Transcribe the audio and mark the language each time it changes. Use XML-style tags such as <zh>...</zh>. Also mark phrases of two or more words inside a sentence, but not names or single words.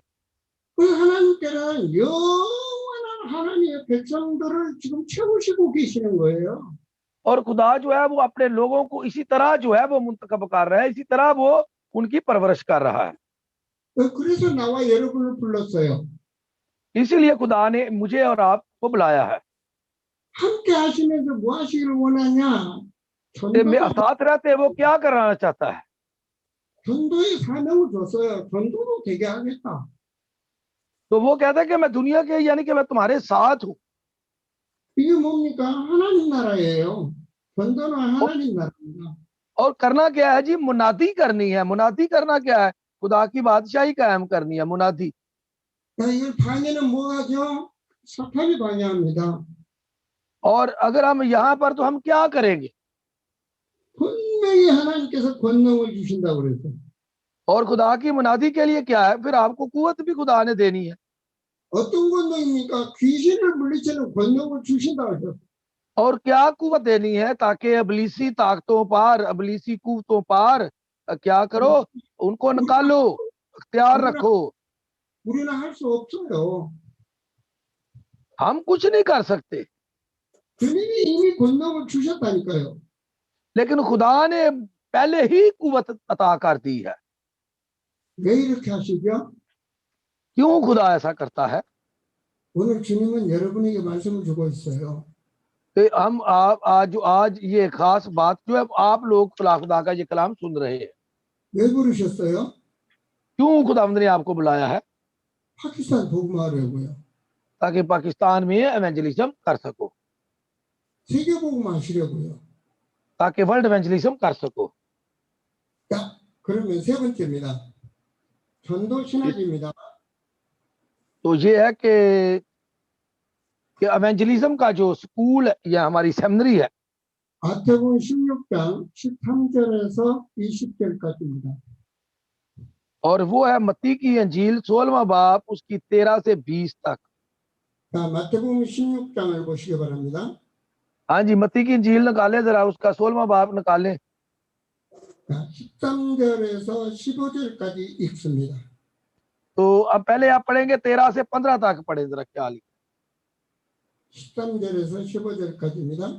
<ko>그 하나님께는 영원한 하나님의 백성들을 지금 채우시고 계시는 거예요.</ko> <ur>اور خدا جو ہے وہ اپنے لوگوں کو اسی طرح جو ہے وہ منتخب کر رہا ہے، اسی طرح وہ ان کی پرورش کر رہا ہے.</ur> <ko>그래서 나와 여러분을 불렀어요.</ko> <ur>اسی لیے خدا نے مجھے اور آپ کو بلایا ہے.</ur> <ko>함께 하시면서 뭐 하시기를 원하냐?</ko> <ur>ساتھ رہتے وہ کیا کرانا چاہتا ہے?</ur> <ko>전도의 사명을 줬어요. 전도도 되게 하겠다.</ko> <ur>تو وہ کہتا ہے کہ میں دنیا کے، یعنی کہ میں تمہارے ساتھ ہوں.</ur> <ko>이게 뭡니까? 하나님 나라예요. 전도는 하나님 나라입니다.</ko> <ur>اور کرنا کیا ہے جی؟ منادی کرنی ہے۔ منادی کرنا کیا ہے? خدا کی بادشاہی قائم کرنی ہے، منادی.</ur> <ko>이걸 방해는 뭐하죠? 사탄이 방해합니다.</ko> <ur>اور اگر ہم یہاں پر، تو ہم کیا کریں گے?</ur> <ko>분명히 하나님께서 권능을 주신다고 그랬어요.</ko> <ur>اور خدا کی منادی کے لیے کیا ہے؟ پھر آپ کو قوت بھی خدا نے دینی ہے.</ur> <ko>어떤 권능입니까? 귀신을 물리치는 권능을 주신다고 했어요.</ko> <ur>اور کیا قوت دینی ہے? تاکہ ابلیسی طاقتوں پار، ابلیسی قوتوں پار کیا کرو? ان کو نکالو، اختیار رکھو.</ur> <ko>우리는 할 수 없어요.</ko> <ur>ہم کچھ نہیں کر سکتے,</ur> <ko>주님이 이미 권능을 주셨다니까요.</ko> <ur>لیکن خدا نے پہلے ہی قوت عطا کر دی ہے.</ur> <ko>왜 이렇게 하시죠?</ko> <ur>کیوں خدا ایسا کرتا ہے?</ur> <ko>오늘 주님은 여러분에게 말씀을 주고 있어요.</ko> <ur>کہ ہم آج یہ خاص بات جو ہے، آپ لوگ خدا کا یہ کلام سن رہے ہیں.</ur> <ko>왜 부르셨어요?</ko> <ur>کیوں خداوند نے آپ کو بلایا ہے?</ur> <ko>파키스탄 복음하려고요.</ko> <ur>تاکہ پاکستان میں ایونجلزم کر سکو,</ur> <ko>세계 복음하시려고요.</ko> <ur>تاکہ</ur> <en>world evangelism</en> <ur>کر سکو.</ur> <ko>자, 그러면 세 번째입니다. 전도 신학입니다.</ko> <ur>تو یہ ہے کہ ایونجلزم کا جو اسکول یا ہماری سیمنری ہے,</ur> <ko>마태복음 16장 13절에서 20절까지입니다.</ko> <ur>اور وہ ہے متی کی انجیل 16واں باب اس کی 13 سے 20 تک.</ur> <ko>자, 마태복음 16장을 보시기 바랍니다.</ko> <ur>ہاں جی، متی کی انجیل نکالے ذرا، اس کا 16واں باب نکالیں.</ur> <ko>자, 13절에서 15절까지 읽습니다.</ko> <ur>تو اب پہلے آپ پڑھیں گے 13 سے 15 تک پڑھے ذرا، کیا لکھا?</ur> <ko>13절에서 15절까지입니다.</ko>